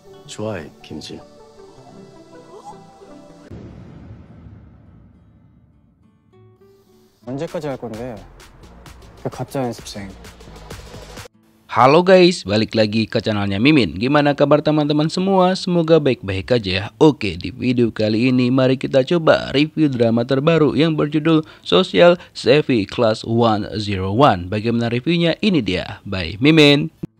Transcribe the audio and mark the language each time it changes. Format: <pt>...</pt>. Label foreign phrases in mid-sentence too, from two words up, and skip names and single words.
<ko>좋아해, 김지은. 언제까지 할 건데? 그 가짜 연습생.</ko> <id>Halo guys, balik lagi ke channelnya Mimin. Gimana kabar teman-teman semua? Semoga baik-baik aja ya. Oke, di video kali ini mari kita coba review drama terbaru yang berjudul Social Savvy Class 101. Bagaimana reviewnya? Ini dia, by Mimin.</id>